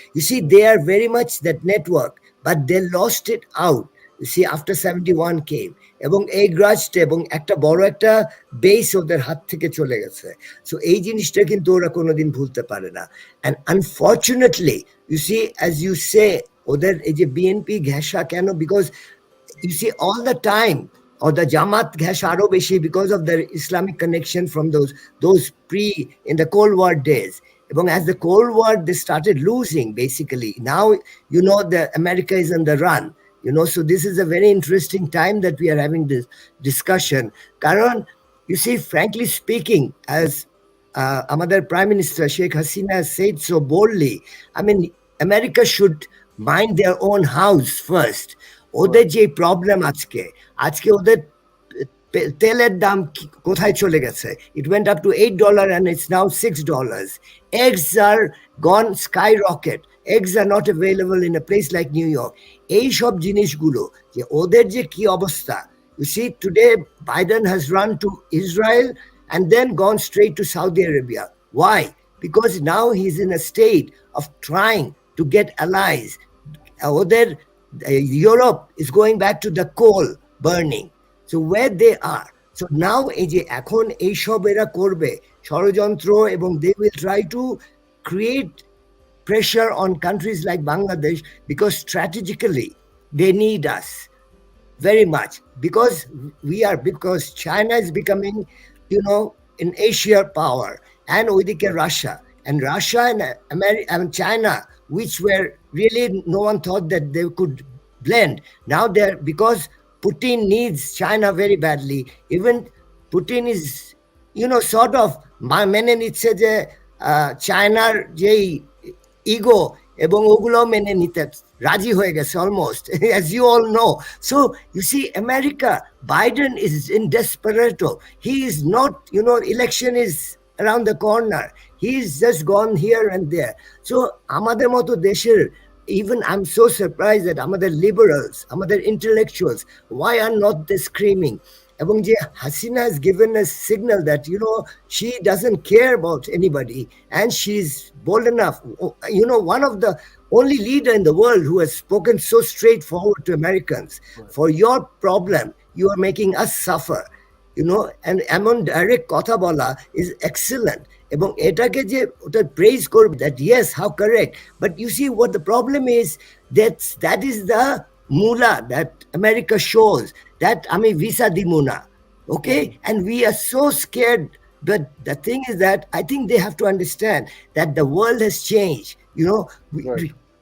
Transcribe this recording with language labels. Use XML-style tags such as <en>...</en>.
<en>You see, they are very much that network, but they lost it out, you see, after 71 came,</en> <bn>এবং এই গ্রাজটা এবং একটা বড় একটা বেস ওদের হাত থেকে চলে গেছে। সো এই জিনিসটা কিন্তু ওরা কোনোদিন ভুলতে পারে না।</bn> <en>and unfortunately, you see, as you say,</en> <bn>ওদের এই যে বিএনপি ঘেঁষা কেন,</bn> <en>because you see all the time, or the Jamaat</en> <bn>ঘেঁষা আরো বেশি</bn> <en>because of their Islamic connection from those in the Cold War days. এবং as the Cold War, they started losing basically. Now the America is on the run, so this is a very interesting time that we are having this discussion. কারণ you see, frankly speaking, as আমাদের Prime Minister Sheikh Hasina said so boldly, I mean, America should mind their own house first.</en> <bn>ওদের যে problem আজকে ওদের তেলের দাম কোথায় চলে গেছে?</bn> <en>It went up to $8 and it's now $6. Eggs are gone skyrocket. Eggs are not available in a place like New York.</en> <bn>এই সব জিনিসগুলো যে ওদের যে কি অবস্থা,</bn> <en>you see, today Biden has run to Israel and then gone straight to Saudi Arabia. Why? Because now he's in a state of trying to get allies. Other Europe is going back to the coal burning. So where they are. So now</en> <bn>এই যে এখন এইসব এরা করবে ষড়যন্ত্র এবং</bn> <en>they will try to create pressure on countries like Bangladesh because strategically they need us very much because China is becoming, in Asia power, and oidike Russia and America and China, which were really no one thought that they could blend. Now they're because Putin needs China very badly. Even Putin is, sort of</en> <bn>মেনে নিচ্ছে যে চায়নার যেই ego এবং ওগুলো মেনে নিতে রাজি হয়ে গেছে</bn> <en>almost, as you all know. So you see, America, Biden is in desperado. He is not, election is around the corner. He's just gone here and there. So</en> <bn>আমাদের মতো দেশের,</bn> <en>even I'm so surprised that আমাদের liberals, আমাদের intellectuals, why are not they screaming? এবং যে Hasina has given a signal that, she doesn't care about anybody, and she's bold enough. One of the only leader in the world who has spoken so straightforward to Americans. Right. For your problem, you are making us suffer. And এমন direct কথা বলা is excellent.</en> <bn>এবং এটাকে যে ওটা praise করবে,</bn> <en>that yes, how correct. But you see what the problem is, that is the mula that America shows, that</en> <bn>আমি visa দিমু না,</bn> <en>okay? And we are so scared. But the thing is that I think they have to understand that the world has changed. Right.</en>